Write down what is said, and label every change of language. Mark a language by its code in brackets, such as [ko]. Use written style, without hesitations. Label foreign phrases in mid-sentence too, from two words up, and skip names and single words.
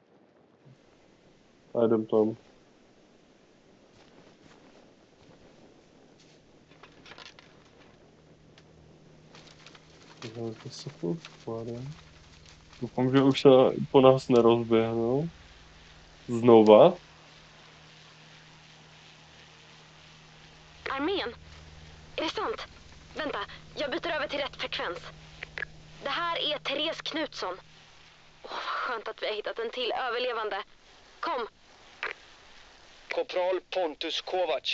[cs] A jdem tam. To se podkladám. Doufám, že už se po nás nerozběhnou. Znova. [sv] Armén? Är det sant? Vänta, jag byter över till rätt frekvens. Det här är Therese Knutsson. Vad skönt att vi har hittat en till överlevande. Kom! Korpral Pontus Kovac.